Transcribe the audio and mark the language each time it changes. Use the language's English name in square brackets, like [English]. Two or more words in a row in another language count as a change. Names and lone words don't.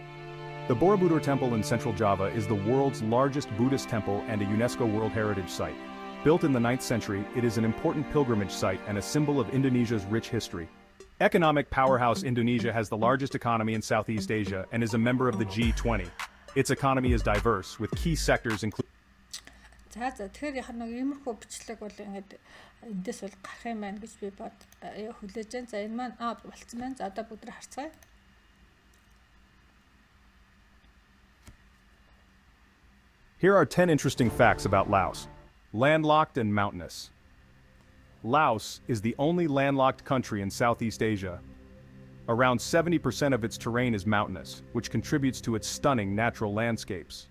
[English] The Borobudur Temple in central Java is the world's largest Buddhist temple and a UNESCO World Heritage Site. Built in the 9th century, it is an important pilgrimage site and a symbol of Indonesia's rich history. Economic powerhouse Indonesia has the largest economy in Southeast Asia and is a member of the G20. Its economy is diverse, with key sectors including. [Mongolian] За тэгэхээр яг нэг иймэрхүү бичлэг бол ингээд эндээс бол гарах юм байна гэж би хүлээж байна. За энэ маань болцсон байна. За одоо бүгд харцгаая. [English] Here are 10 interesting facts about Laos. Landlocked and mountainous. Laos is the only landlocked country in Southeast Asia. Around 70% of its terrain is mountainous, which contributes to its stunning natural landscapes.